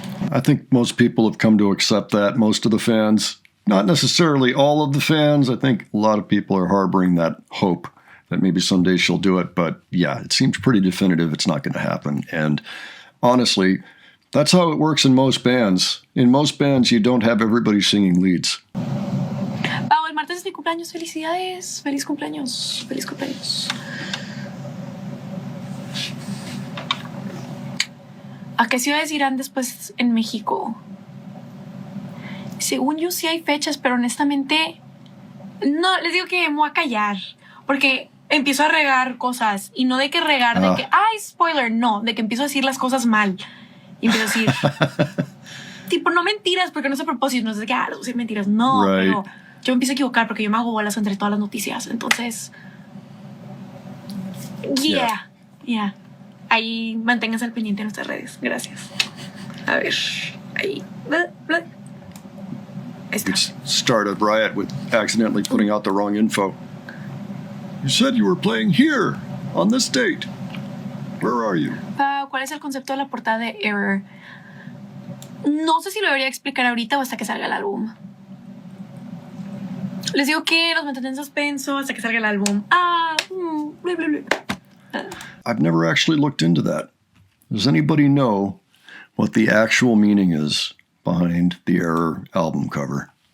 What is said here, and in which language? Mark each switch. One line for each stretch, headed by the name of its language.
English: I think most people have come to accept that. Most of the fans, not necessarily all of the fans. I think a lot of people are harboring that hope that maybe someday she'll do it. But yeah, it seems pretty definitive it's not going to happen. And honestly, that's how it works in most bands. In most bands, you don't have everybody singing leads.
Spanish: Pau, el martes es mi cumpleaños. Felicidades. Feliz cumpleaños. Feliz cumpleaños. ¿A qué ciudades irán después en México? Según yo sí hay fechas, pero honestamente no, les digo que me voy a callar porque empiezo a regar cosas y no de que regar de que, ay, spoiler, no, de que empiezo a decir las cosas mal y empiezo a decir tipo, no mentiras porque no es a propósito, no es de que, les voy a decir mentiras, no, pero yo me empiezo a equivocar porque yo me hago bolas entre todas las noticias, entonces yeah. Ahí manténganse al pendiente en nuestras redes. Gracias. A ver, ahí. Ahí está.
English: You'd start a riot with accidentally putting out the wrong info. You said you were playing here on this date. Where are you?
Spanish: ¿Cuál es el concepto de la portada de Error? No sé si lo debería explicar ahorita o hasta que salga el álbum. Les digo que los mantendré en suspenso hasta que salga el álbum. Bla, bla, bla.
English: I've never actually looked into that. Does anybody know what the actual meaning is behind the Error album cover?